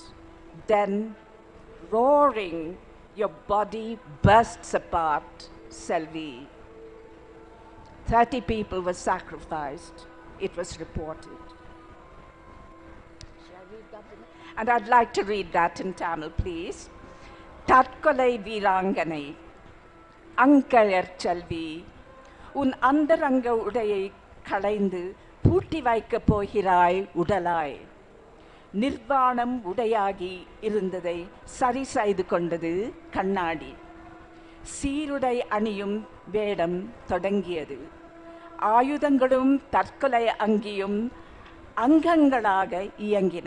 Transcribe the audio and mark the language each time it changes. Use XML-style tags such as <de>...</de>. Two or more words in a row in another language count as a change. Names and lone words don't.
<en>Then, roaring, your body bursts apart, Selvi. 30 people were sacrificed, it was reported. Shall I read that? And I'd like to read that in Tamil, please.</en> <ta>தற்கொலை வீராங்கனே, அங்கயற்செல்வி, உன் அந்தரங்க உடையைக் களைந்து, பூட்டி வைக்கப் போகிறாய் உடலாய். நிர்வாணம் உடையாகி இருந்ததை சரி செய்து கொண்டது கண்ணாடி. சீருடை அணியும் வேடம் தொடங்கியது. ஆயுதங்களும் தற்கொலை அங்கியும் அங்கங்களாக இயங்கின.</ta>